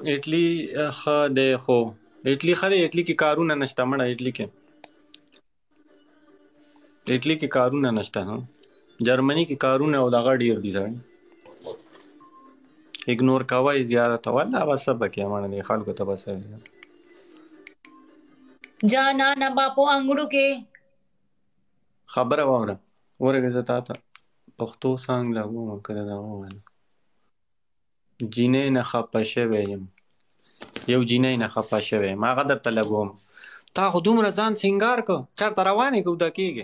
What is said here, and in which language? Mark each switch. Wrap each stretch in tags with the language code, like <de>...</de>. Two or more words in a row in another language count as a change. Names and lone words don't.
<ps>اټلی کې کارونه نشته مړه اټلی کې کارونه نشته جرمنی کې کارونه او دغه ډیر دي ځان اګنور کوي زیارت والله بس بکه مړه خلکو ته بس जाना ना बापो अंगड़ू के خبره واوره ورګه زه تا ته پښتو سانګ لګوم کله دا ووایم جینۍ نه خفه شوی یم یو جینۍ نه خفه شوی یم هغه درته لګوم تا خو دومره ځان سینګار کو چېرته روانې که وده کېږې</ps>